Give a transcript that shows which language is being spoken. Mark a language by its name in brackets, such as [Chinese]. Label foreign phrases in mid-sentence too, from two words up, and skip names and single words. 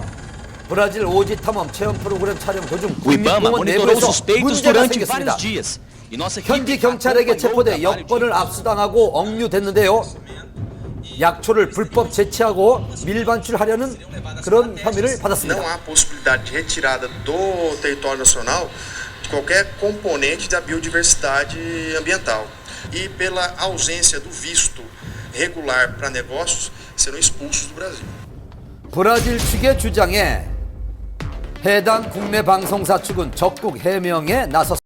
[Korean] 브라질 오지 탐험 체험 프로그램 촬영 도중 국립공원 내부에서 문제가 생겼습니다. 현지 경찰에게 체포돼 여권을 압수당하고 억류됐는데요. 약초를 불법 채취하고 밀반출하려는 그런 혐의를 받았습니다. [Portuguese] Não há possibilidade de retirada do território nacional qualquer componente da biodiversidade ambiental. E pela ausência do visto regular para negócios, serão expulsos do Brasil. [Korean] 브라질 측의 주장에 해당 국내 방송사 측은 적극 해명에 나섰습니다.